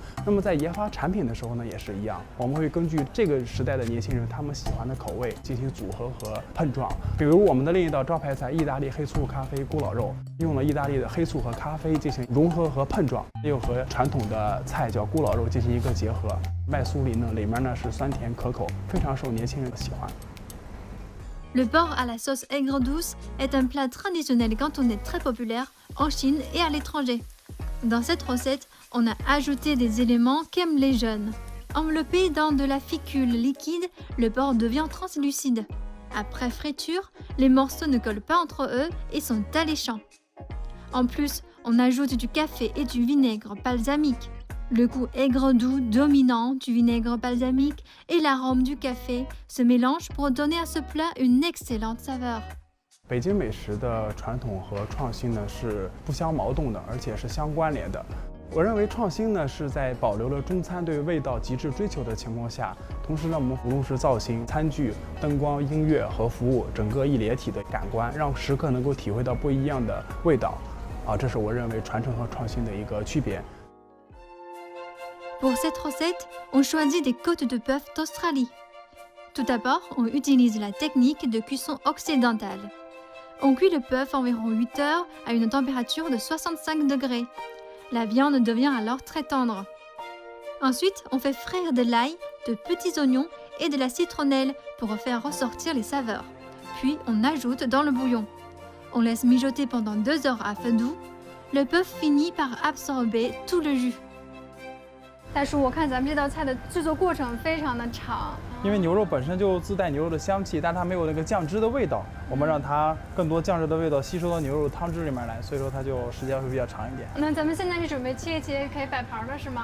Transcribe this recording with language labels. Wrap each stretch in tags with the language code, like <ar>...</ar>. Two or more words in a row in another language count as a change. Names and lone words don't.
<zh>那么在研发产品的时候呢，也是一样，我们会根据这个时代的年轻人他们喜欢的口味进行组合和碰撞。比如我们的另一道招牌菜意大利黑醋咖啡咕老肉，用了意大利的黑醋和咖啡进行融合和碰撞，又和传统的菜叫咕老肉进行一个结合。麦酥里呢，里面呢是酸甜可口，非常受年轻人的喜欢。</zh> <fr>Le porc à la sauce aigre douce est un plat traditionnel cantonais très populaire en Chine et à l'étranger. Dans cette recette, on a ajouté des éléments qu'aiment les jeunes. Enveloppé dans de la fécule liquide, le porc devient translucide. Après friture, les morceaux ne collent pas entre eux et sont alléchants. En plus, on ajoute du café et du vinaigre balsamique. Le goût aigre-doux dominant du vinaigre balsamique et l'arôme du café se mélangent pour donner à ce plat une excellente saveur.</fr> <zh>北京美食的传统和创新呢是不相矛盾的，而且是相关联的。我认为创新呢是在保留了中餐对味道极致追求的情况下，同时呢我们无论是造型、餐具、灯光、音乐和服务，整个一连体的感官，让食客能够体会到不一样的味道。这是我认为传承和创新的一个区别。</zh> <fr>Pour cette recette, on choisit des côtes de bœuf d'Australie. Tout d'abord, on utilise la technique de cuisson occidentale. On cuit le bœuf environ 8 heures à une température de 65 degrés. La viande devient alors très tendre. Ensuite, on fait frire de l'ail, de petits oignons et de la citronnelle pour faire ressortir les saveurs. Puis, on ajoute dans le bouillon. On laisse mijoter pendant 2 heures à feu doux. Le bœuf finit par absorber tout le jus.</fr> <zh>大叔，我看咱们这道菜的制作过程非常的长，因为牛肉本身就自带牛肉的香气，但它没有那个酱汁的味道，我们让它更多酱汁的味道吸收到牛肉汤汁里面来，所以说它就时间会比较长一点。那咱们现在是准备切一切，可以摆盘了是吗？</zh>